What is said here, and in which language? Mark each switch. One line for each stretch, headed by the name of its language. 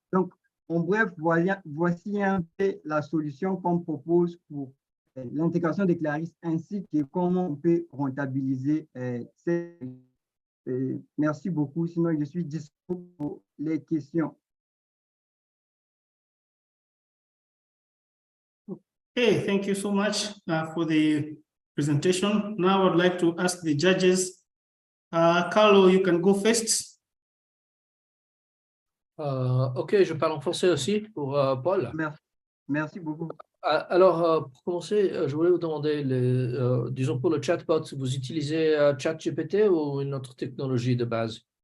French: Donc, en bref, voici un peu la solution qu'on propose pour l'intégration des claristes ainsi que comment on peut rentabiliser ces. Merci beaucoup. Sinon, je suis disponible pour les questions.
English: Okay, thank you so much for the presentation. Now I would like to ask the judges. Carlo, you can go first.
French: Ok, je parle en français aussi pour Paul. Merci beaucoup. Alors, pour commencer, je voulais vous demander, disons pour le chatbot, vous utilisez ChatGPT ou une autre technologie de base?